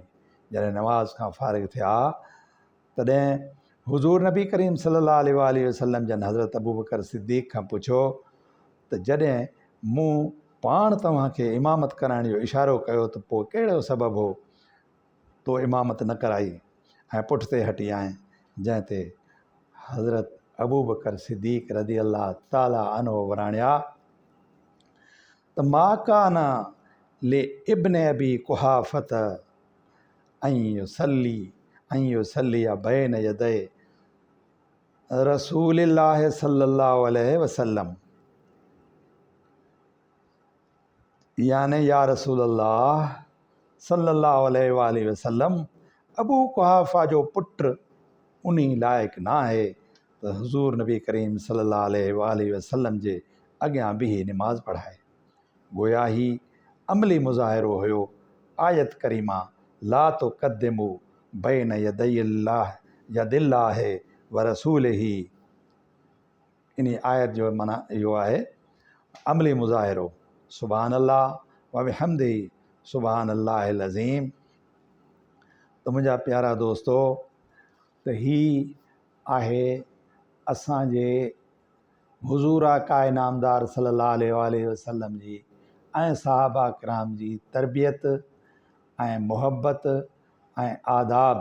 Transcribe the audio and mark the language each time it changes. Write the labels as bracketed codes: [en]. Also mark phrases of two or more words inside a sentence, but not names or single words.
[sd] जॾहिं नमाज़ खां फ़ारिग़ थिया तॾहिं हुज़ूर नबी करीम [ar] صلى الله عليه وسلم [sd] जन हज़रत अबू बकर सिद्दीक़ खां पुछो त जॾहिं मूं पाण तव्हांखे इमामत कराइण जो इशारो कयो त पोइ कहिड़ो सबबु हो तो इमामत न कराई ऐं पुठिते हटी आएं। जंहिं ते हज़रत अबू बकर सिद्दीक़ [ar] رضي الله تعالى عنه [sd] वराणिया त [ar] ما كان لابن أبي قحافة [sd] ऐं [ar] يصلي بين يدي رسول الله صلى الله عليه وسلم, [sd] याने [ar] يا رسول الله صلى الله عليه وسلم, [sd] अबू कुहाफ़ा जो पुट उन लाइक़ु न आहे त हुज़ूर नबी करीम [ar] صلى الله عليه وسلم [sd] जे अॻियां बीही निमाज़ पढ़ाए। गोया ही अमली मुज़ाहिरो हुयो आयत करीमा [ar] لا تقدموا بين يدي الله ورسوله. [sd] इन आयत जो माना इहो आहे अमली मुज़ाहिरो। [ar] سبحان الله وبحمده سبحان الله العظيم. [sd] त मुंहिंजा प्यारा दोस्तो, त ही आहे असांजे हुज़ूर आका इनामदार [ar] صلى الله عليه وسلم [sd] जी ऐं सहाबा किराम जी तरबियत ऐं मुहबत ऐं आदाब।